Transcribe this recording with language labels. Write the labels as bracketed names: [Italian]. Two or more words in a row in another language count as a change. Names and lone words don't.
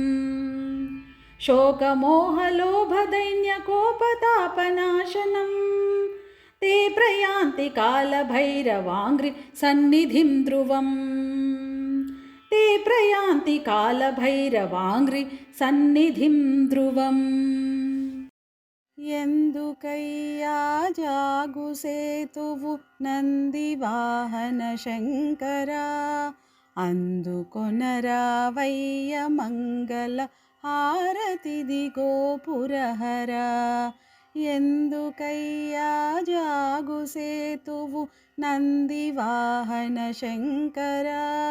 [Sanskrit] शोकमोहलोभदैन्यकोपतापनाशनम् ते प्रयान्ति कालभैरवाङ्घ्रिसन्निधिं ध्रुवम् ते प्रयान्ति कालभैरवाङ्घ्रिसन्निधिं ध्रुवम् [Telugu] ఎందుకయ్యా జాగుసేతువు నందివాహన శంకరా అందుకొనరావయ్య మంగళ హారతిదిగో పురహరా ఎందుకయ్యా జాగుసేతువు నందివాహన శంకరా